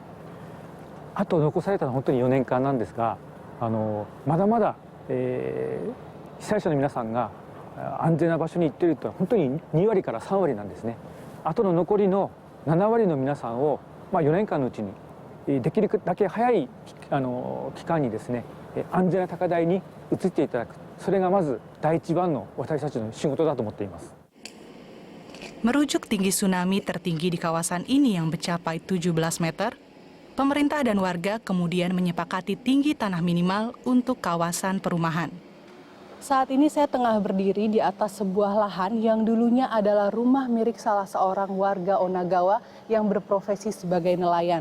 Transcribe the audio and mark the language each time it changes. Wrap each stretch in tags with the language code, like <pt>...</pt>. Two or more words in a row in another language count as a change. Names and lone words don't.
<ja>あと残されたのは本当に4年間なんですが、まだまだ、被災者の皆さんが安全な場所に行っていると本当に2割から3割なんですね。あとの残りの7割の皆さんを、4年間のうちにできるだけ早い期間にですね、安全な高台に移っていただく、それがまず第一番の私たちの仕事だと思っています。</ja> <id>Merujuk tinggi tsunami tertinggi di kawasan ini yang mencapai 17 meter, pemerintah dan warga kemudian menyepakati tinggi tanah minimal untuk kawasan perumahan. Saat ini saya tengah berdiri di atas sebuah lahan yang dulunya adalah rumah milik salah seorang warga Onagawa yang berprofesi sebagai nelayan.</id>